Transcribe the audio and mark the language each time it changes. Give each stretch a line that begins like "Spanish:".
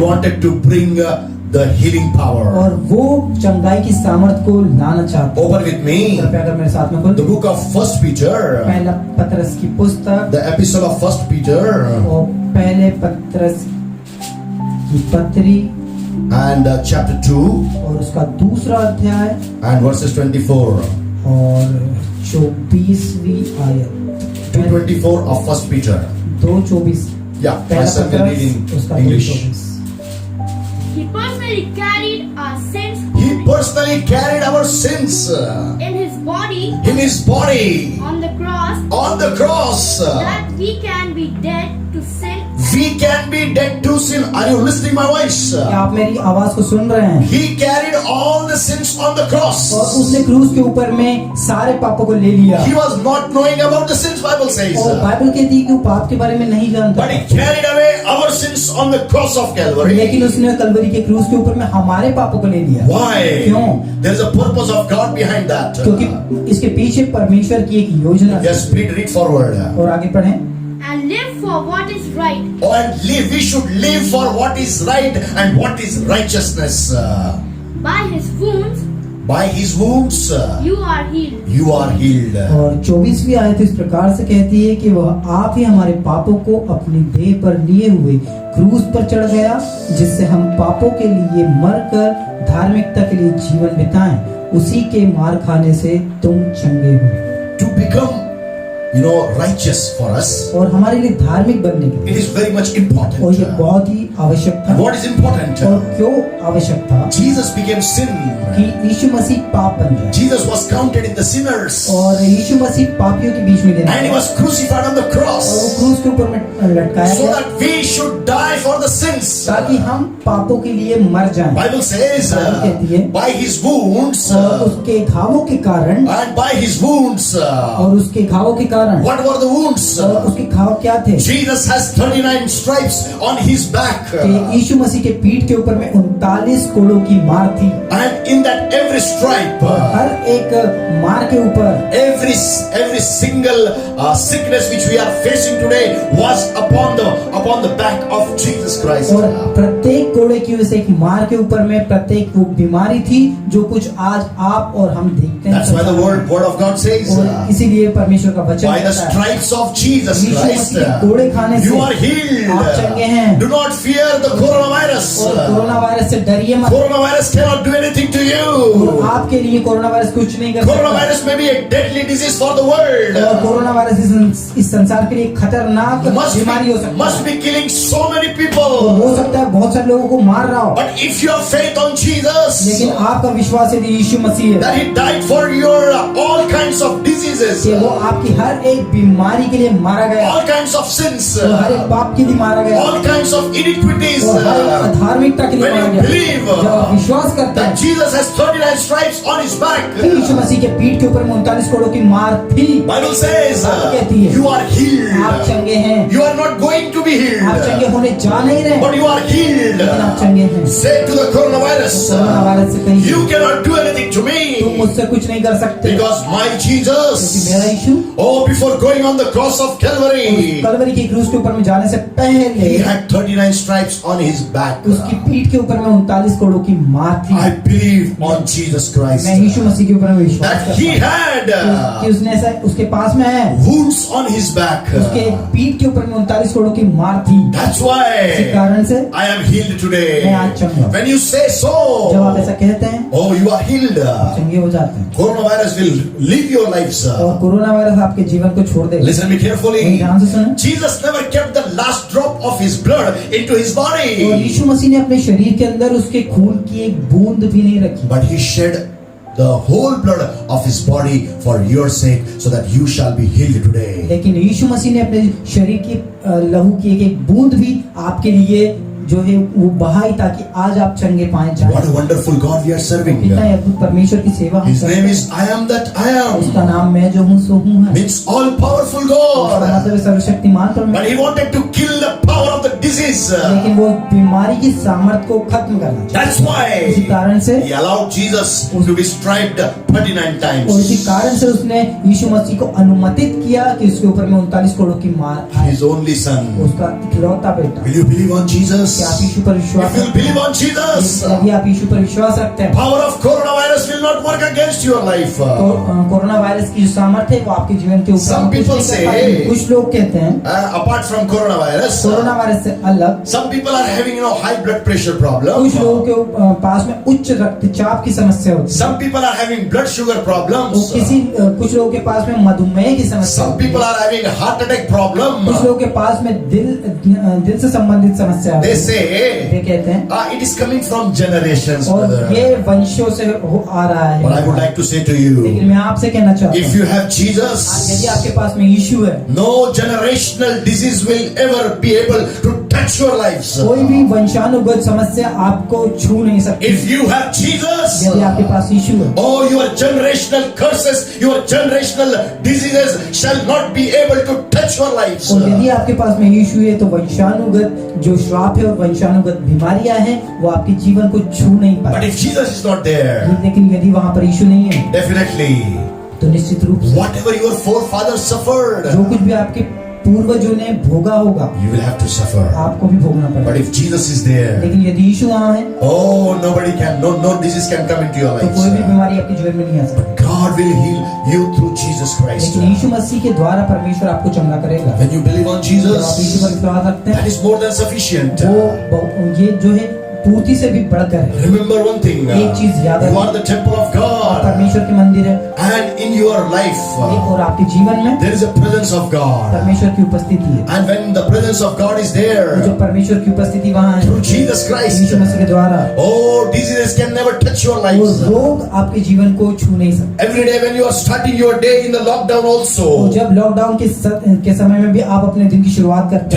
English: wanted to bring the healing power.
Hindi: और वो चंगाई की सामर्थ को लाना चाहता
English: Open with me
Hindi: कृपया अगर मेरे साथ में खोल
English: the book of First Peter,
Hindi: पहला पत्रस की पुस्तक
English: the epistle of First Peter,
Hindi: और पहले पत्रस की पत्री
English: and chapter 2
Hindi: और उसका दूसरा अध्याय
English: and verses 24
Hindi: और 24वीं आयत
English: 2:24 of First Peter.
Hindi: 2:24
English: Yeah, my
Hindi: पहला
English: son can read
Hindi: पत्रस
English: in
Hindi: उसका
English: English. 2:24 He personally carried our sins He personally carried our sins in his body in his body on the cross on the cross. that we can be dead to sin. We can be dead to sin. Are you listening my voice?
Hindi: क्या आप मेरी आवाज को सुन रहे हैं
English: He carried all the sins on the cross.
Hindi: और उसने क्रूस के ऊपर में सारे पापों को ले लिया
English: He was not knowing about the sins, Bible says.
Hindi: और बाइबल कहती है कि वो पाप के बारे में नहीं जानता
English: But he carried away our sins on the cross of Calvary.
Hindi: लेकिन उसने कलवरी के क्रूस के ऊपर में हमारे पापों को ले लिया
English: Why?
Hindi: क्यों
English: There is a purpose of God behind that.
Hindi: क्योंकि इसके पीछे परमेश्वर की एक योजना है
English: Yes, read forward.
Hindi: और आगे पढ़ें
English: And live for what is right. Oh, and live. We should live for what is right and what is righteousness. By his wounds by his wounds you are healed. you are healed.
Hindi: और 24वीं आयत इस प्रकार से कहती है कि वह आप ही हमारे पापों को अपनी देह पर लिए हुए क्रूस पर चढ़ गया, जिससे हम पापों के लिए मरकर धार्मिकता के लिए जीवन बिताएं। उसी के मार खाने से तुम चंगे हुए।
English: To become, righteous for us,
Hindi: और हमारे लिए धार्मिक बनने के
English: it
Hindi: लिए
English: is very much important.
Hindi: और ये बहुत ही आवश्यक था।
English: And what is important?
Hindi: और क्यों आवश्यक था?
English: Jesus became sin.
Hindi: कि यीशु मसीह पाप बन जाए
English: Jesus was counted in the sinners.
Hindi: और यीशु मसीह पापियों के बीच में देना
English: And he was crucified on the
Hindi: और
English: cross.
Hindi: वो क्रूस के ऊपर में लटकाया
English: So
Hindi: गया
English: that we should die for the sins.
Hindi: ताकि हम पापों के लिए मर जाएं।
English: Bible says,
Hindi: बाइबल कहती है,
English: by his wounds,
Hindi: और उसके घावों के कारण
English: and by his wounds,
Hindi: और उसके घावों के कारण
English: what were the wounds?
Hindi: और उसके घाव क्या थे?
English: Jesus has 39 stripes on his back.
Hindi: कि यीशु मसीह के पीठ के ऊपर में 39 कोड़ों की मार थी।
English: And in that every stripe,
Hindi: हर एक मार के ऊपर
English: every single sickness which we are facing today was upon the back of Jesus Christ.
Hindi: और प्रत्येक कोड़े की वजह से एक मार के ऊपर में प्रत्येक वो बीमारी थी जो कुछ आज आप और हम देखते हैं।
English: That's why the word of God says,
Hindi: और इसीलिए परमेश्वर का वचन
English: by the
Hindi: कहता है,
English: stripes of Jesus
Hindi: Yeshu
English: Christ,
Hindi: मसीह के कोड़े खाने से
English: you are healed.
Hindi: आप चंगे हैं।
English: Do not fear the coronavirus.
Hindi: और कोरोना वायरस से डरिए मत।
English: Coronavirus cannot do anything to you.
Hindi: और आपके लिए कोरोना वायरस कुछ नहीं कर सकता।
English: Coronavirus may be a deadly disease for the world.
Hindi: और कोरोना वायरस इस संसार के लिए खतरनाक बीमारी हो सकती
English: Must be killing so many
Hindi: है।
English: people.
Hindi: हो सकता है बहुत सारे लोगों को मार रहा हो,
English: But if you have faith on Jesus,
Hindi: लेकिन आपका विश्वास यदि यीशु मसीह है
English: that he died for your all kinds of diseases,
Hindi: कि वो आपकी हर एक बीमारी के लिए मारा गया,
English: all kinds of sins,
Hindi: और हर एक पाप के लिए मारा गया,
English: all kinds of iniquities,
Hindi: और हर एक अधार्मिकता के लिए
English: when
Hindi: मारा
English: you
Hindi: गया।
English: believe
Hindi: जब आप विश्वास करते
English: that
Hindi: हैं
English: Jesus has 39 stripes on his back,
Hindi: कि यीशु मसीह के पीठ के ऊपर 39 कोड़ों की मार थी,
English: Bible says
Hindi: बाइबल कहती है,
English: you are
Hindi: आप
English: healed.
Hindi: चंगे हैं।
English: You are not going to be
Hindi: आप चंगे
English: healed,
Hindi: होने जा नहीं रहे,
English: but you are healed.
Hindi: लेकिन आप चंगे हैं।
English: Say to the coronavirus,
Hindi: corona virus से कहीं
English: you cannot do anything to
Hindi: तुम
English: me,
Hindi: मुझसे कुछ नहीं कर सकते,
English: because my
Hindi: क्योंकि
English: Jesus,
Hindi: मेरा यीशु
English: oh, before going on the cross of Calvary,
Hindi: Kalvari की क्रूस के ऊपर में जाने से पहले
English: he had 39 stripes on his back.
Hindi: उसकी पीठ के ऊपर में 39 कोड़ों की मार थी।
English: I believe on Jesus Christ,
Hindi: मैं यीशु मसीह के ऊपर में विश्वास
English: that
Hindi: करता
English: he
Hindi: हूँ
English: had
Hindi: कि उसने ऐसा उसके पास में है,
English: wounds on his back.
Hindi: उसके पीठ के ऊपर में 39 कोड़ों की मार थी।
English: That's
Hindi: इसी
English: why
Hindi: कारण से
English: I am healed
Hindi: मैं
English: today.
Hindi: आज चंगा हूँ।
English: When you say
Hindi: जब आप
English: so,
Hindi: ऐसा कहते हैं
English: oh, you are healed.
Hindi: चंगे हो जाते हैं,
English: Coronavirus will leave your lives.
Hindi: और कोरोना वायरस आपके जीवन को छोड़ देगा।
English: Listen me carefully.
Hindi: ध्यान से सुनें।
English: Jesus never kept the last drop of his blood into his
Hindi: और
English: body,
Hindi: यीशु मसीह ने अपने शरीर के अंदर उसके खून की एक बूंद भी नहीं रखी,
English: but he shed the whole blood of his body for your sake, so that you shall be healed today.
Hindi: लेकिन यीशु मसीह ने अपने शरीर की लहू की एक बूंद भी आपके लिए जो है वो बहाई, ताकि आज आप चंगे पाए जाएं।
English: What a wonderful God we are serving.
Hindi: कितना ही अद्भुत परमेश्वर की सेवा हम
English: His
Hindi: करते
English: name
Hindi: हैं।
English: is I am that I
Hindi: उसका
English: am.
Hindi: नाम मैं जो हूँ सो हूँ है।
English: Means all powerful
Hindi: उसका
English: God.
Hindi: मतलब है सर्वशक्तिमान
English: But
Hindi: परमेश्वर।
English: he wanted to kill the power of the disease.
Hindi: लेकिन वो बीमारी की सामर्थ को खत्म करना चाहता
English: That's
Hindi: है। इसी
English: why
Hindi: कारण से
English: he allowed Jesus to be striped 39
Hindi: और इसी
English: times.
Hindi: कारण से उसने यीशु मसीह को अनुमतित किया कि उसके ऊपर में 39 कोड़ों की मार आए।
English: His only son.
Hindi: उसका इकलौता बेटा।
English: Will you believe on Jesus?
Hindi: क्या आप यीशु पर विश्वास
English: If you
Hindi: रखते
English: believe on
Hindi: हैं?
English: Jesus,
Hindi: यदि आप यीशु पर विश्वास रखते हैं
English: power of coronavirus will not work against your life.
Hindi: तो कोरोना वायरस की जो सामर्थ्य है वो आपके जीवन के ऊपर
English: Some
Hindi: कुछ
English: people
Hindi: नहीं कर
English: say-
Hindi: पाएगी। कुछ लोग कहते हैं
English: Apart from coronavirus,
Hindi: corona virus से अलग
English: some people are having high blood pressure problem.
Hindi: कुछ लोगों के पास में उच्च रक्तचाप की समस्या होती है।
English: Some people are having blood sugar
Hindi: वो
English: problems.
Hindi: कुछ लोगों के पास में मधुमेह की समस्या
English: Some
Hindi: होती
English: people
Hindi: है।
English: are having heart attack problem.
Hindi: कुछ लोगों के पास में दिल से संबंधित समस्या होती
English: They
Hindi: है।
English: say
Hindi: वे कहते हैं
English: it is coming from generations,
Hindi: और
English: brother.
Hindi: ये वंशों से आ रहा
English: But I would
Hindi: है।
English: like to say to you,
Hindi: लेकिन मैं आपसे कहना चाहता
English: if
Hindi: हूँ
English: you have
Hindi: आज
English: Jesus,
Hindi: यदि आपके पास में यीशु है,
English: no generational disease will ever be able to touch your lives.
Hindi: कोई भी वंशानुगत समस्या आपको छू नहीं सकती।
English: If you have Jesus,
Hindi: यदि आपके पास यीशु है,
English: oh, your generational curses, your generational diseases shall not be able to touch your lives.
Hindi: और यदि आपके पास में यीशु है तो वंशानुगत जो श्राप है और वंशानुगत बीमारियां हैं वो आपके जीवन को छू नहीं
English: But
Hindi: पाए।
English: if Jesus is not there,
Hindi: लेकिन यदि वहां पर यीशु नहीं है
English: definitely
Hindi: तो निश्चित रूप से
English: whatever your forefathers suffered,
Hindi: जो कुछ भी आपके पूर्वजों ने भोगा होगा
English: you will have to suffer.
Hindi: आपको भी भोगना
English: But
Hindi: पड़ेगा।
English: if Jesus is there,
Hindi: लेकिन यदि यीशु वहाँ है
English: oh, no disease can come into your
Hindi: तो कोई भी
English: life.
Hindi: बीमारी आपके जीवन में नहीं आ सकती।
English: God will heal you through Jesus Christ.
Hindi: लेकिन यीशु मसीह के द्वारा परमेश्वर आपको चंगा करेगा।
English: When you believe on
Hindi: जब आप यीशु
English: Jesus,
Hindi: पर विश्वास रखते
English: that
Hindi: हैं
English: is more than sufficient.
Hindi: ये जो है पूर्ति से भी बढ़कर है।
English: Remember one thing,
Hindi: एक चीज याद
English: you
Hindi: रखो,
English: are the temple of God,
Hindi: परमेश्वर के मंदिर है
English: and in your life
Hindi: और आपके जीवन में
English: there is a presence of God.
Hindi: परमेश्वर की उपस्थिति है।
English: And when the presence of God is
Hindi: तो जो
English: there,
Hindi: परमेश्वर की उपस्थिति वहाँ है
English: through Jesus Christ,
Hindi: यीशु मसीह के द्वारा,
English: oh, diseases can never touch your
Hindi: वो
English: lives.
Hindi: रोग आपके जीवन को छू नहीं सकते।
English: Every day when you are starting your day in the lockdown
Hindi: तो
English: also,
Hindi: जब लॉकडाउन के समय में भी आप अपने दिन की शुरुआत करते